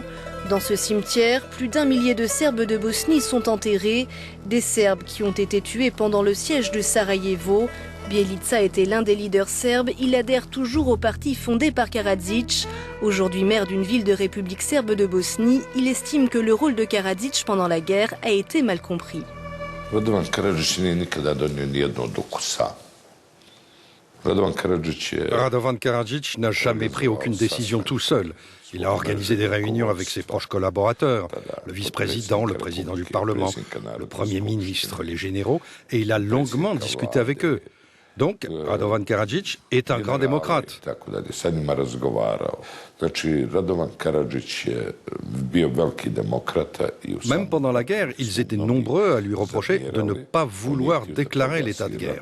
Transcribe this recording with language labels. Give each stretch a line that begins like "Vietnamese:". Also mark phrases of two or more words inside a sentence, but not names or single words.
French: Dans ce cimetière, plus d'1 millier de Serbes de Bosnie sont enterrés, des Serbes qui ont été tués pendant le siège de Sarajevo. Bjelica était l'un des leaders serbes, il adhère toujours au parti fondé par Karadzic. Aujourd'hui maire d'une ville de République serbe de Bosnie, il estime que le rôle de Karadzic pendant la guerre a été mal compris.
Serbian: Radovan Karadžić nije nikada donio nijednu odluku sam.
French: Radovan Karadžić n'a jamais pris aucune décision tout seul. Il a organisé des réunions avec ses proches collaborateurs, le vice-président, le président du Parlement, le Premier ministre, les généraux, et il a longuement discuté avec eux. Donc, Radovan Karadžić est un grand démocrate. Même pendant la guerre, ils étaient nombreux à lui reprocher de ne pas vouloir déclarer l'état de guerre.